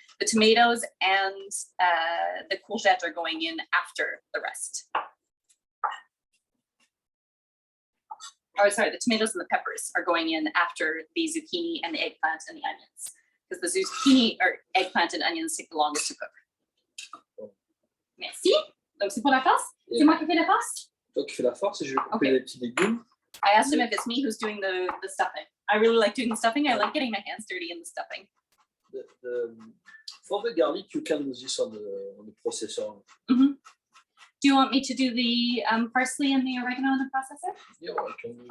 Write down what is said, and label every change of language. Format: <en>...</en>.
<en>The tomatoes and the courgette are going in after the rest. Oh, sorry, the tomatoes and the peppers are going in after the zucchini and the eggplant and the onions, because the zucchini or eggplant and onions take the longest to cook.</en> <fr>Merci. Donc c'est pour la farce. C'est moi qui fais la farce. Toi qui fais la farce, et je vais couper les petits légumes.</fr> <en>I asked him if it's me who's doing the stuffing. I really like doing the stuffing. I like getting my hands dirty in the stuffing. For the garlic, you can use this on the processor. Mm-hmm. Do you want me to do the parsley and the oregano in the processor? Yeah, I can use</en>